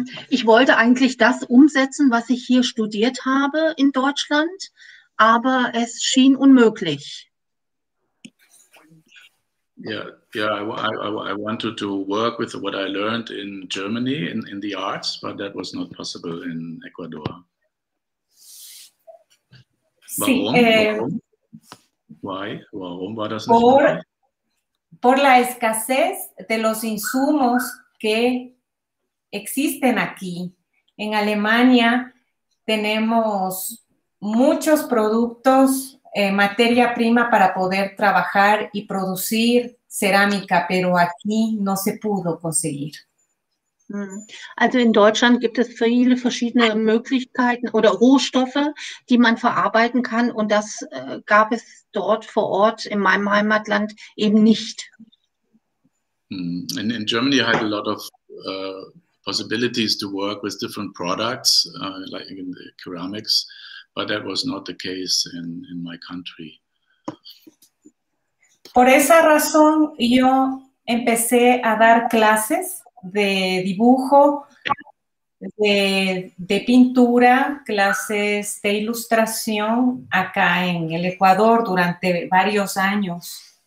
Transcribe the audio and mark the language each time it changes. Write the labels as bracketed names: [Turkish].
[German] Ich wollte eigentlich das umsetzen, was ich hier studiert habe in Deutschland, aber es schien unmöglich. [English] Yeah, I wanted to work with what I learned in Germany in the arts, but that was not possible in Ecuador. [German] Warum? Warum war das nicht möglich? [Spanish] Por la escasez de los insumos que existen aquí. En Alemania tenemos muchos productos, materia prima para poder trabajar y producir cerámica, pero aquí no se pudo conseguir. [German] Also in Deutschland gibt es viele verschiedene Möglichkeiten oder Rohstoffe, die man verarbeiten kann, und das gab es dort vor Ort in meinem Heimatland eben nicht. [English] In Germany I had a lot of possibilities to work with different products, like in the ceramics, but that was not the case in my country. [Spanish] Por esa razón yo empecé a dar clases de dibujo, de pintura, clases de ilustración acá en el Ecuador durante varios años.